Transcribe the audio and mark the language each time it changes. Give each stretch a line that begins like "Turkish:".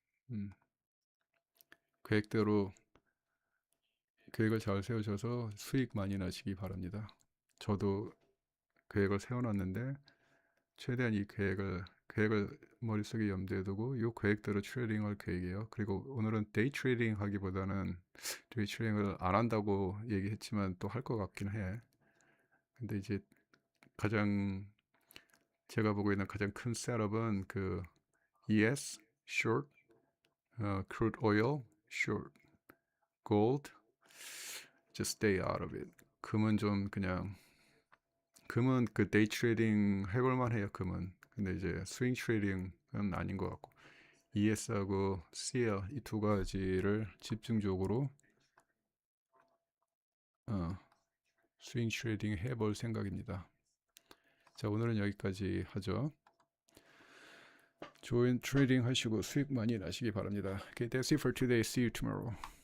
Korean: 음, 계획대로 계획을 잘 세우셔서 수익 많이 나시기 바랍니다. 저도 계획을 세워놨는데 최대한 이 계획을 머릿속에 염두에 두고 이 계획대로 트레이딩할 계획이에요. 그리고 오늘은 데이 트레이딩 하기보다는 데이 트레이딩을 안 한다고 얘기했지만 또 할 것 같긴 해. 근데 이제 가장 제가 보고 있는 가장 큰 셋업은 그 ES,
English: short, crude oil, short, gold, just stay out of it.
Korean: 금은 좀 그냥 금은 그 데이 트레이딩 해볼만 해요. 금은. 근데 이제 스윙 트레이딩은 아닌 것 같고 ES하고 CL 이 두 가지를 집중적으로 스윙 트레이딩 해볼 생각입니다. 자, 오늘은 여기까지 하죠. 좋은 트레이딩 하시고 수익 많이 나시기 바랍니다.
English: Okay, that's it for today. See you tomorrow.